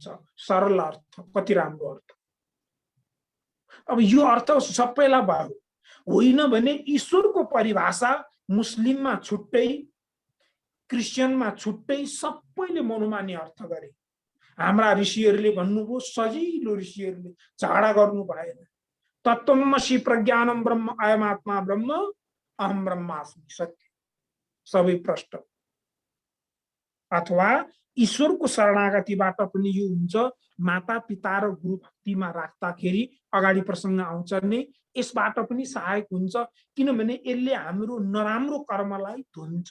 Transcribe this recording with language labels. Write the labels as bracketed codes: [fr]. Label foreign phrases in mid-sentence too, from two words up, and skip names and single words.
[ne] सरल अर्थ, कति राम्रो अर्थ। अब यो अर्थ सबैलाई भयो होइन भने ईश्वरको परिभाषा मुस्लिममा छुट्टै, क्रिस्चियनमा छुट्टै, सबैले मनोमानी अर्थ गरे। हाम्रा ऋषिहरूले भन्नुभयो, सजिलो ऋषिहरूले झगडा गर्नु भएन। [sa] तत्त्वमसि प्रज्ञानम ब्रह्म अयमात्मा ब्रह्म अहम ब्रह्मास्मि, [ne] सत्य सबै प्रष्ट। अथवा ईश्वरको शरणागतिबाट पनि यो हुन्छ। माता पिता र गुरु भक्तिमा राख्दाखेरि अगाडि प्रसङ्ग आउँछ नै, यसबाट पनि सहायक हुन्छ। किनभने यसले हाम्रो नराम्रो कर्मलाई धुन्छ।